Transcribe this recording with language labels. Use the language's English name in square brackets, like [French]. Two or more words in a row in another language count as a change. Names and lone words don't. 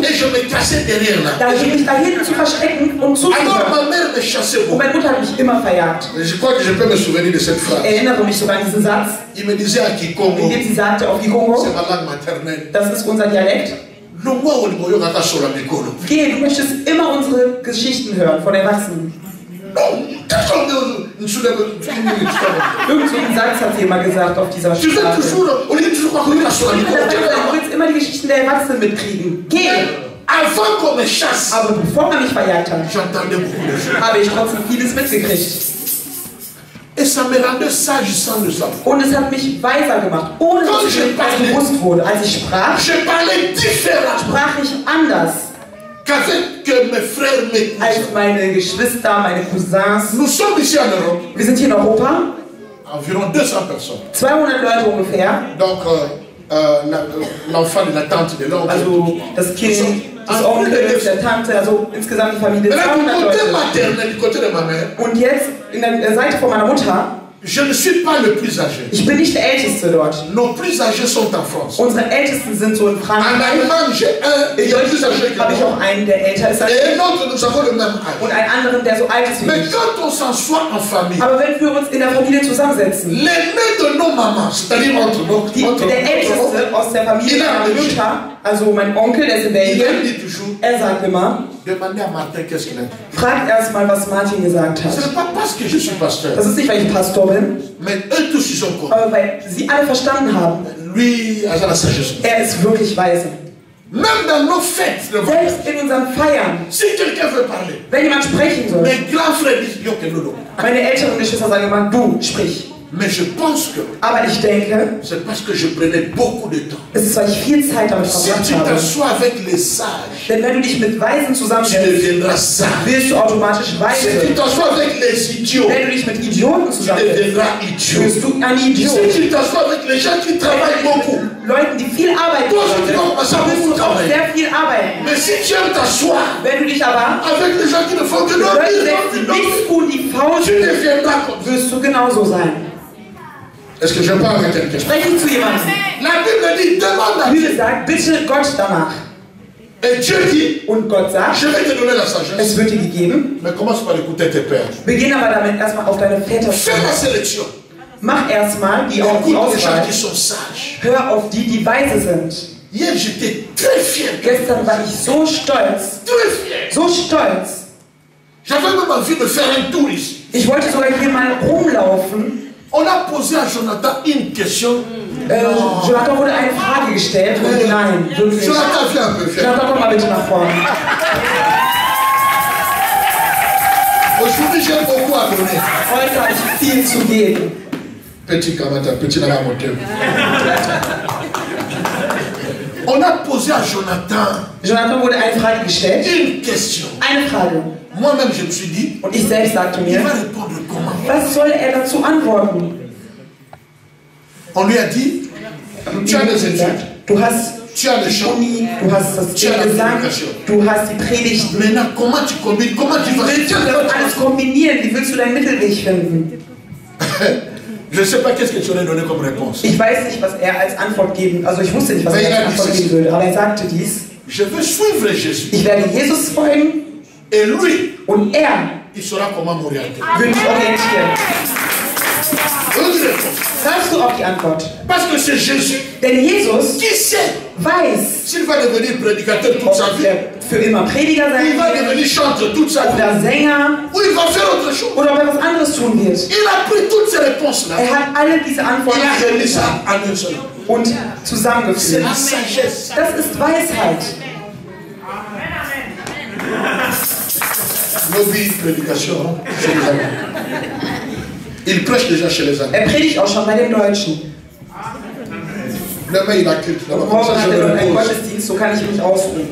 [French] et je me cachais derrière là. [German] mich da hinten zu verstecken und [French] Alors [German] zuzuhören. [French] ma mère me chassait [German] Und [French] beaucoup. [German] meine Mutter hat mich immer verjagt. [French] Je crois que je peux me souvenir de cette [German] Ich [French] phrase. [German] erinnere mich sogar an diesen Satz, [French] Il me disait à Kikongo, [German] in dem sie sagte auf Kikongo, [French] c'est ma langue maternelle. [German] das ist unser Dialekt. Le moi au Limoyo Kaka sur la Mikolo. Geh, du möchtest immer unsere Geschichten hören von Erwachsenen. [French] Non, qu'est-ce qu'on dit? [German] Irgend so einen Satz hat sie immer gesagt auf dieser [French] Tu veux [German] Sprache. [French] toujours, on dit toujours Kaka sur la Mikolo. [German] Du willst immer die Geschichten der Erwachsenen mitkriegen. Geh! [French] Avant qu'on me chasse, [German] Aber bevor er mich verjagt hat, [French] j'entendais beaucoup de choses. [German] habe ich trotzdem vieles mitgekriegt. [French] Et ça me rendait sage sans le savoir. [German] Und es hat mich weiser gemacht, ohne dass es mir etwas bewusst wurde. Als ich sprach, [French] Je parlais différemment [German] sprach ich anders [French] qu'avec mes frères, mes cousins. [German] als meine Geschwister, meine Cousins. [French] Nous sommes ici en Europe, [German] Wir sind hier in Europa, [French] environ 200 personnes. [German] 200 Leute ungefähr. [French] Donc, l'enfant de la tante, de l'oncle. [German] Also das Kind, des Onkels, der Tante, also insgesamt die Familie, [French] Mais là, du [German] 200 [French] côté [German] Leute. [French] maternel, du côté de ma mère, [German] Und jetzt in der Seite von meiner Mutter, [French] je ne suis pas le plus âgé. [German] ich bin nicht der Älteste dort. [French] Nos plus âgés sont en France. [German] Unsere Ältesten sind so in [French] En [German] Frankreich. [French] Allemagne, j'ai un, [German] In [French] il est plus âgé [German] Deutschland [French] que [German] habe ich [French] moi. [German] auch einen, der älter ist als [French] Et [German] ich. [French] un autre, nous avons le même [German] Und [French] âge. [German] einen anderen, der so alt ist wie [French] Mais [German] ich. [French] quand on s'assoit en famille, [German] Aber wenn wir uns in der Familie zusammensetzen, [French] l'aîné de nos mamans, c'est-à-dire entre nos, [German] der Älteste aus der Familie meiner Mutter, also mein Onkel, der ist in [French] il [German] Belgien, [French] dit toujours, [German] er sagt immer, [French] demandez à Martin qu'est-ce qu'il a dit. [German] fragt erstmal, was Martin gesagt [French] Ce [German] hat. [French] n'est pas parce que je suis pasteur, [German] Das ist nicht, weil ich Pastor bin, [French] mais eux tous, ils ont compris. [German] aber weil sie alle verstanden haben, [French] Lui, il a la sagesse. [German] er ist wirklich weise. [French] Même dans nos fêtes, de voyage, [German] Selbst in unseren Feiern, [French] si quelqu'un veut parler, [German] wenn jemand sprechen soll, [French] mes grands frères disent, yo, que nous, [German] meine älteren Geschwister sagen immer, du, sprich. [French] Mais je pense que [German] Aber ich denke, [French] c'est parce que je prenais beaucoup de temps. [German] es ist, weil ich viel Zeit damit [French] Si [German] verbracht [French] tu [German] habe. [French] t'assois avec les sages, [German] Denn wenn du dich mit Weisen [French] tu [German] zusammensetzt, [French] deviendras sage. [German] wirst du automatisch [French] Si tu [German] weise. [French] t'assois avec les idiots, [German] Wenn du dich mit Idioten [French] tu [German] zusammensetzt, [French] deviendras idiot. [German] wirst du ein Idiot. [French] Si tu t'assois avec les gens qui travaillent beaucoup, [German] Leuten, die viel arbeiten, [French] toi aussi tu vas commencer à [German] wirst [French] beaucoup [German] du auch [French] travailler. [German] sehr viel arbeiten. [French] Mais si tu aimes t'asseoir [German] Wenn du dich aber [French] avec les gens qui ne font que [German] mit Leuten setzt, die [French] dormir, [German] nichts tun, die faul [French] tu [German] sind, [French] deviendras comme ça. [German] wirst du genauso sein. [French] Est-ce que je parle à quelqu'un? [German] Spreche ich zu jemandem. [French] La Bible dit, demande à [German] Die [French] Dieu. [German] Bibel sagt, bitte Gott danach. [French] Et Dieu dit, [German] Und Gott sagt, [French] je vais te donner la sagesse. [German] es wird dir gegeben. [French] Mais commence par écouter tes pères. [German] Beginn aber damit erstmal auf deine Väter zu [French] Fais la [German] hören. [French] sélection. [German] Mach erstmal die [French] Écoute les gens [German] Auswahl. [French] qui sont sages. [German] Hör auf die, die weise sind. [French] Hier, j'étais très fier. [German] Gestern war ich so stolz. [French] Très fier. [German] So stolz. [French] J'avais même envie de faire un tour ici. [German] Ich wollte sogar hier mal rumlaufen. [French] On a posé à Jonathan une question. [German] Jonathan wurde eine Frage gestellt. Und nein, wirklich. [French] Jonathan, viens un peu. Viens. [German] Jonathan, komm mal bitte nach vorne. [French] Aujourd'hui, j'ai beaucoup à donner. [German] Heute habe ich viel zu geben. [French] Petit Kamata, petit Nana Montem. On a posé à Jonathan [German] Jonathan wurde eine Frage gestellt. [French] une question. [German] Eine Frage. [French] Moi-même, je me suis dit, [German] Und ich selbst sagte [French] il [German] mir, [French] va répondre comment? [German] was soll er dazu antworten? [French] On lui a dit, tu as des études, [German] Du hast [French] tu as des chants. [German] Uni, du hast das [French] Tu as la [German] Gesang, [French] prédication. [German] du hast die Predigten. [French] Maintenant, comment tu combines? Comment tu vas? [German] Willst du das alles kombinieren? Wie willst du deinen Mittelweg finden? [French] Je ne sais pas qu'est-ce que tu aurais donné comme réponse. [German] Ich weiß nicht, was er als Antwort geben, also ich wusste nicht, was er als Antwort geben würde, aber er sagte dies: [French] Je veux suivre Jésus. [German] Ich werde Jesus folgen [French] Et lui, [German] und er [French] il saura comment m'orienter. [German] wird mich orientieren. [French] Une réponse. [German] Sagst du auch die Antwort? [French] Parce que c'est Jésus [German] Denn Jesus [French] qui sait [German] weiß, [French] s'il va devenir prédicateur toute sa [German] ob [French] vie, [German] er für immer Prediger sein [French] il va [German] wird, [French] devenir chanteur toute sa vie, [German] oder Sänger, [French] ou il va faire autre chose. [German] oder ob er was anderes tun wird. [French] Il a pris toutes ces réponses-là. [German] Er hat alle diese [French] Il [German] Antworten [French] a réuni ça en un seul. [German] und [French] C'est [German] zusammengeführt. [French] la sagesse. [German] Das ist Weisheit. [French] Lobby, prédication, chez les Allemands. Il prêche déjà chez les Allemands. [German] Er predigt auch schon bei den Deutschen. [French] Demain, il a culte là-bas. [German] Und [French] Comme [German] morgen [French] ça, [German] hat [French] je [German] er [French] me [German] dort einen [French] repose. [German] Gottesdienst, so kann ich mich ausruhen.